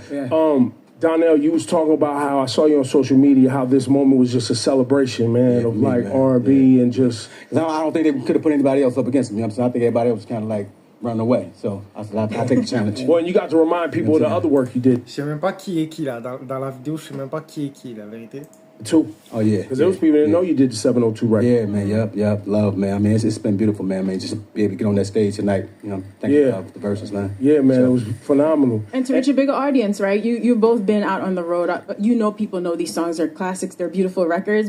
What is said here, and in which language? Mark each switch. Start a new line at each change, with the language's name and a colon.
English: Yeah. Donnell, you was talking about how I saw you on social media, how this moment was just a celebration, man, of like R&B and just... I don't think they could have put anybody else up against me. You know what I'm saying? I think everybody else was kind of like running away. So I said, I'll take the challenge. Well, and you got to remind people of the other work you did.
French: Je sais même pas qui est qui là. Dans la vidéo, je sais même pas qui est qui, la vérité.
English: Two. Oh yeah. Because those people didn't know you did the 702 record. Yeah, man. Yep. Love, man. I mean, it's been beautiful, man. Just to be able to get on that stage tonight. Thank you for the verses, man. Yeah, man. It was phenomenal. And to reach a bigger audience, right? You've both been out on the road. People know these songs are classics. They're beautiful records.